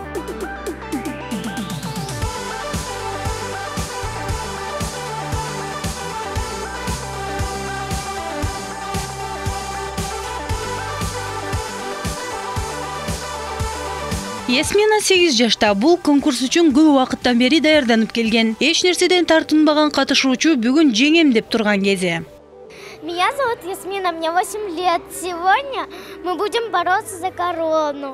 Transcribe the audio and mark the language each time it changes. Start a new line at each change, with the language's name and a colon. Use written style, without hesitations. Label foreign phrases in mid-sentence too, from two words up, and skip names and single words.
Kyrgyz: Ясмина 8 жашта. Бул конкурс үчүн көп убакыттан бери даярданып келген. Эч нерседен тартынбаган катышуучу бүгүн жеңем деп турган кези.
Russian: Меня зовут Ясмина, мне 8 лет. Сегодня мы будем бороться за корону.